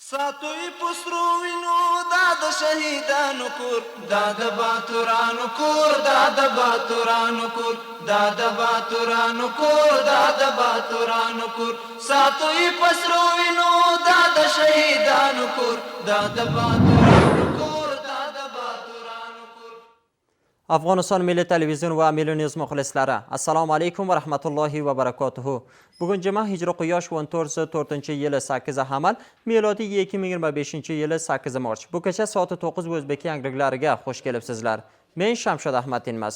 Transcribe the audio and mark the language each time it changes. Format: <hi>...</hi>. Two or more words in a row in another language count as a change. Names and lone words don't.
<ps>ساتوی پسرو وینو دا د شهیدانو کور دا د باتورانو کور دا د باتورانو کور دا د باتورانو کور دا د باتورانو کور ساتوی پسرو وینو دا د شهیدانو کور دا د باتورانو کور دا د باتورانو کور.</ps> <uz>Afg'oniston Milliy televizion va Milliy News muxlislari, assalomu alaykum va rahmatullohi va barakatuhu. Bugun juma hijriy quyosh 14-yili 8 hamal, milodiy 2025-yili 8 mart. Bu kecha soat 9 o'zbek yangriliklariga xush kelibsizlar. Men Shamshod Ahmad Tinmas.</uz>